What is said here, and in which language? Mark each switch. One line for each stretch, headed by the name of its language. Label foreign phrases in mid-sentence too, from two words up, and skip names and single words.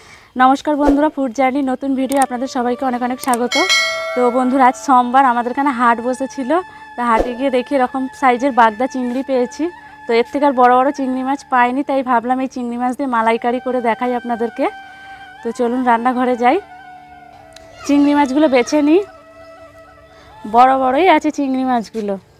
Bangla: নমস্কার বন্ধুরা ফুড জার্নি নতুন ভিডিও আপনাদের সবাইকে অনেক অনেক স্বাগত। তো বন্ধুরা আজ সোমবার আমাদের এখানে হাট বসেছিলো। তো হাটে গিয়ে দেখি এরকম সাইজের বাগদা চিংড়ি পেয়েছি। তো এর থেকে আর বড় বড় চিংড়ি মাছ পাইনি, তাই ভাবলাম এই চিংড়ি মাছ দিয়ে মালাইকারি করে দেখাই আপনাদেরকে। তো চলুন রান্নাঘরে যাই, চিংড়ি মাছগুলো বেছে নিই। বড় বড়ই আছে চিংড়ি মাছগুলো।